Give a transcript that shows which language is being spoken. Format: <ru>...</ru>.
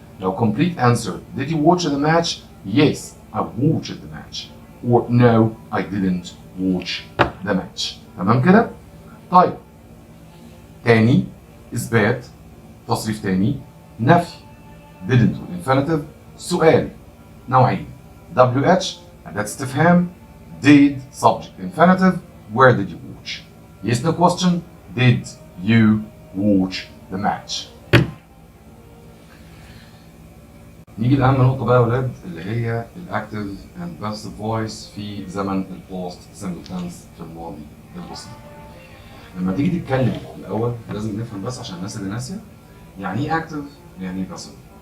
<en>لو complete answer did you watch the match؟ yes I watched the match. or no I didn't watch the match.</en> <ar>تمام كده؟ طيب تاني اثبات تصريف تاني نفي didn't والانفينيتيف.</ar> <en>سؤال نوعين WH</en> <ar>أداة استفهام</ar> <en>did subject infinitive where did you watch. yes no question did you watch the match.</en> <ar>نيجي لأهم نقطة بقى يا ولاد اللي هي الأكتيف and passive voice في زمن البوست سمبل تنس في الماضي البسيط. لما تيجي تتكلم الأول لازم نفهم بس عشان الناس اللي ناسية يعني إيه أكتيف يعني إيه باسيف.</ar>